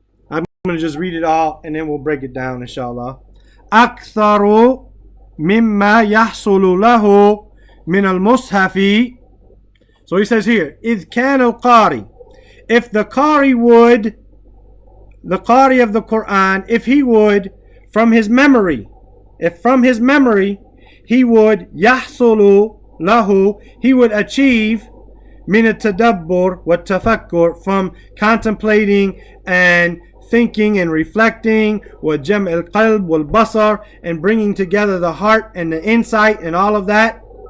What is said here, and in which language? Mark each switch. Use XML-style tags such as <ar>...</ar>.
<en>I'm going to just read it all and then we'll break it down, inshallah.</en> <ar>أكثر مما يحصل له من المصحف.</ar> <en>So he says here,</en> <ar>إذ كان القارئ,</ar> <en>if the Qari would, the Qari of the Quran, if he would, from his memory, if from his memory he would,</en> <ar>يحصل له,</ar> <en>he would achieve</en> <ar>من التدبر والتفكر,</ar> <en>from contemplating and thinking and reflecting,</en> <ar>وجمع القلب والبصر,</ar> <en>and bringing together the heart and the insight and all of that.</en>